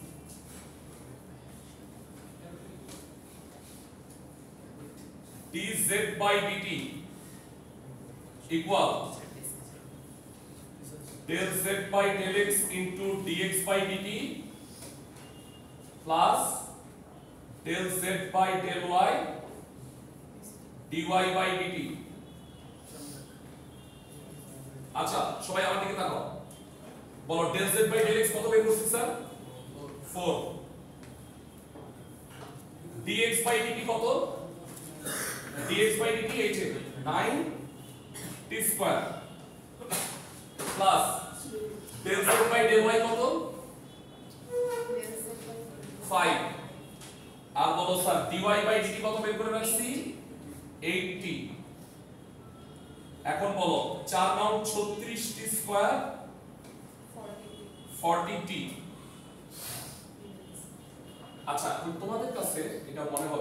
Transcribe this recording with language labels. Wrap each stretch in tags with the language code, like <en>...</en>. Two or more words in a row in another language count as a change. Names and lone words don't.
<en>dz by dt equal del z by del x into dx by dt plus del z by del y dy by dt</en> <bn>আচ্ছা সবাই আমার দিকে তাকাও বলো</bn> <en>del z by del x</en> <bn>কত বের করছি স্যার 4</bn> <en>dx by dt</en> <bn>কত</bn> <en>dx by dt</en> <bn>এই যে 9 t</bn> <en>square plus del z by del y</en> <bn>কত 5 আর বলো স্যার</bn> <en>dy by dt</en> <bn>কত বের করে রাখছি 80 এখন বলো 4 9 36 t স্কয়ার 40 t আচ্ছা তোমাদের কাছে এটা মনে হবে</bn>